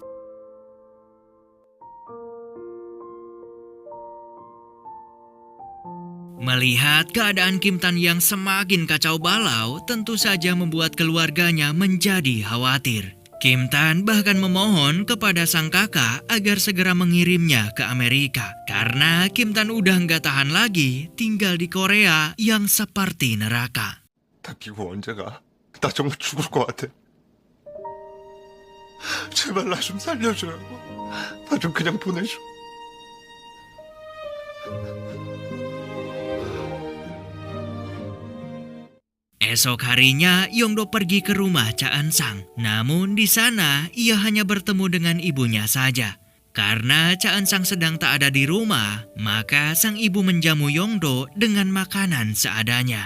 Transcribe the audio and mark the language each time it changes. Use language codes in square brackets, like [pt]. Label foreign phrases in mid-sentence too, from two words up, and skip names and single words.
[id] Melihat keadaan Kim Tan yang semakin kacau balau, tentu saja membuat keluarganya menjadi khawatir. Kim Tan bahkan memohon kepada sang kakak agar segera mengirimnya ke Amerika. Karena Kim Tan udah nggak tahan lagi tinggal di Korea yang seperti neraka. [ko] 나 미국 언제 가? 나 정말 죽을 것 같아. 제발 나 좀 살려줘요. 나 좀 그냥 보내줘. [id] Esok harinya, Yongdo pergi ke rumah Cha Eun-sang. Namun di sana, ia hanya bertemu dengan ibunya saja. Karena Cha Eun-sang sedang tak ada di rumah, maka sang ibu menjamu Yongdo dengan makanan seadanya.